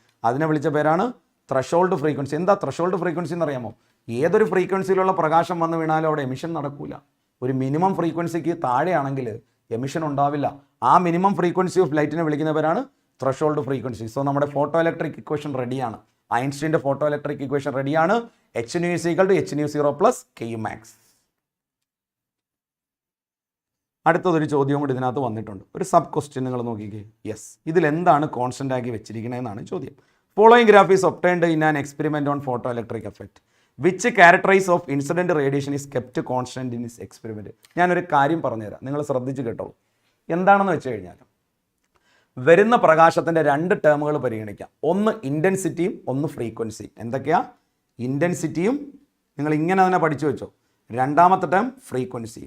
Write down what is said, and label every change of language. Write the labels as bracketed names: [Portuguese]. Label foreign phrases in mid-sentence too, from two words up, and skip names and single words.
[Malayalam] അതിനെ വിളിച്ച പേരാണ് [English] threshold frequency. [Malayalam] എന്താ [English] threshold frequency [Malayalam] എന്നറിയാമോ? ഏതൊരു ഫ്രീക്വൻസിയിലുള്ള പ്രകാശം വന്ന് വീണാലും അവിടെ എമിഷൻ നടക്കൂല. ഒരു മിനിമം ഫ്രീക്വൻസിക്ക് താഴെയാണെങ്കിൽ എമിഷൻ ഉണ്ടാവില്ല. ആ [English] minimum frequency of [Malayalam] ലൈറ്റിനെ വിളിക്കുന്നവരാണ് [English] threshold frequency. [Malayalam] സോ നമ്മുടെ [English] photo electric equation [Malayalam] റെഡിയാണ്. ഐൻസ്റ്റീൻ്റെ [English] photo electric equation [Malayalam] റെഡിയാണ്. [English] h nu = h nu 0 + k max. [Malayalam] അടുത്തതൊരു ചോദ്യം കൂടി ഇതിനകത്ത് വന്നിട്ടുണ്ട്. ഒരു [English] sub question [Malayalam] നിങ്ങൾ നോക്കിക്കേ. യെസ്, ഇതിലെന്താണ് കോൺസ്റ്റൻ്റ് ആക്കി വെച്ചിരിക്കണതെന്നാണ് ചോദ്യം. [English] Following graph is obtained in an experiment on photo electric effect. Which characterise of incident radiation is kept constant in this experiment. [Malayalam] ഞാനൊരു കാര്യം പറഞ്ഞുതരാം, നിങ്ങൾ ശ്രദ്ധിച്ച് കേട്ടോളൂ. എന്താണെന്ന് വെച്ച് കഴിഞ്ഞാൽ വരുന്ന പ്രകാശത്തിൻ്റെ 2 ടേമുകൾ പരിഗണിക്കാം. ഒന്ന് ഇൻറ്റൻസിറ്റിയും ഒന്ന് ഫ്രീക്വൻസിയും. എന്തൊക്കെയാ? ഇൻറ്റൻസിറ്റിയും നിങ്ങൾ ഇങ്ങനെ തന്നെ പഠിച്ചു വെച്ചോ. രണ്ടാമത്തെ ടേം ഫ്രീക്വൻസിയും.